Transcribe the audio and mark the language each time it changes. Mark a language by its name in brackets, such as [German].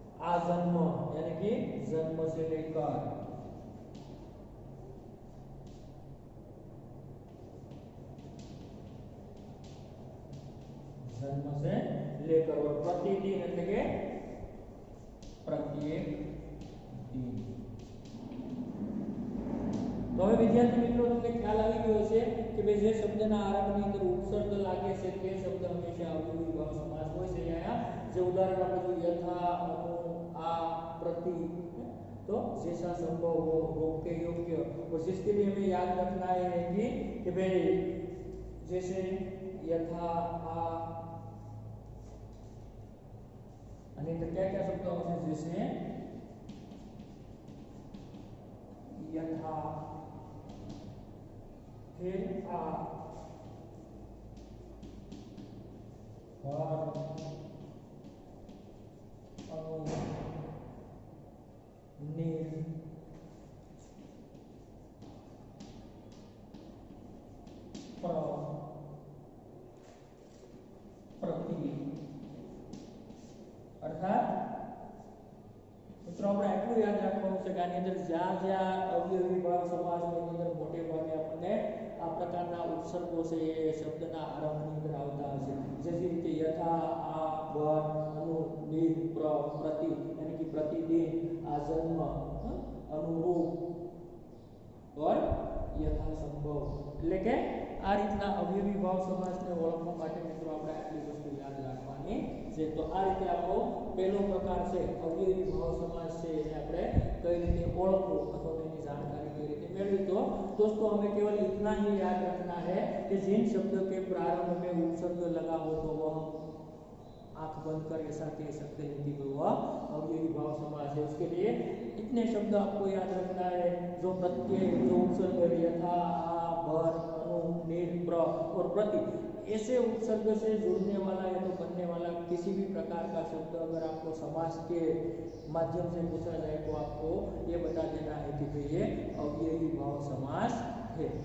[Hindi] आजन्म यानी कि जन्म से लेकर, जन्म से लेकर। और प्रतिदिन [Gujarati] એટલે કે [Hindi] प्रत्येक दिन। [Gujarati] तो હવે વિદ્યાર્થી મિત્રો તમને ખ્યાલ આવી ગયો છે કે ભાઈ જે શબ્દના આરંભની અંદર ઉપસર્ગ લાગે છે તે શબ્દ હંમેશા અવયવી ભાવ સમાસ હોય છે। અહીંયા જે ઉદાહરણ આપણે જોયું [Hindi] યથા અनु आ प्रति, तो जैसा संभव हो रोके योग्य, और जिसके लिए हमें याद रखना है कि भाई जैसे यथा आ अनेक क्या क्या शब्द होते हैं जैसे यथा फिर आ और अनु निर प्र प्रति, अर्थात मित्रों [Gujarati] આપણે એટલું યાદ રાખવાનું છે કે આની અંદર જ્યાં જ્યાં અવયવી ભાવ સમાસની અંદર મોટે ભાગે આપણને આ પ્રકારના ઉપસર્ગો છે એ શબ્દના આરંભની અંદર આવતા હશે। જેવી રીતે યથા આ [Hindi] वर अनु निर प्र प्रति यानी कि प्रतिदिन आजन्म अनुरूप और यथासंभव [Gujarati] એટલે કે આ રીતના અવયવી ભાવ સમાસને ઓળખવા માટે મિત્રો આપણે આટલી વસ્તુ યાદ રાખવાની છે। તો આ રીતે આપણો પહેલો પ્રકાર છે અવયવી ભાવ સમાસ છે એને આપણે કઈ રીતે ઓળખવું અથવા તેની जानकारी कई रीते मेळवी। [Hindi] तो दोस्तों हमें केवल इतना ही याद रखना है कि जिन शब्द के प्रारंभ में उपसर्ग लगा हो तो वह आंख बंद कर ऐसा कह सकते हैं कि वह अवयवी भाव समास है। उसके लिए इतने शब्द आपको याद रखना है जो प्रत्यय जो उपसर्ग यथा आ वर अनु निर प्र और प्रति ऐसे उपसर्ग से जुड़ने वाला या तो बनने वाला किसी भी प्रकार का शब्द अगर आपको समास के माध्यम से पूछा जाए तो आपको ये बता देना है कि भाई ये अवयवी भाव समास है।